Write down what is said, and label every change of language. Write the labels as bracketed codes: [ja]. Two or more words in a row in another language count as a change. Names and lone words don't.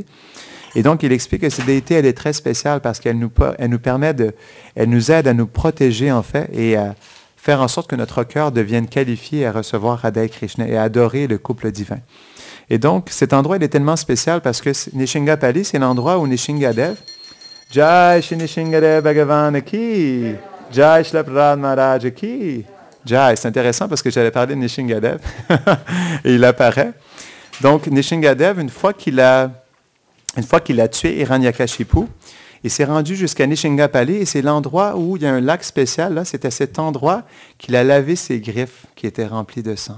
[fr] Et donc, il explique que cette déité, elle est très spéciale parce qu'elle nous aide à nous protéger, en fait, et à faire en sorte que notre cœur devienne qualifié à recevoir Radha et Krishna et à adorer le couple divin. Et donc, cet endroit, il est tellement spécial parce que Nrsimhapali, c'est l'endroit où Nrsingadev, [hi] जय श्री नृसिंहदेव भगवान की, जय श्री प्रह्लाद महाराज की, जय. [fr] C'est intéressant parce que j'allais parler de Nrsingadev et il apparaît. Donc, Nrsingadev, une fois qu'il a tué Hiranyakashipu, il s'est rendu jusqu'à Nrsimhapali et c'est l'endroit où il y a un lac spécial. Là, c'est à cet endroit qu'il a lavé ses griffes qui étaient remplies de sang.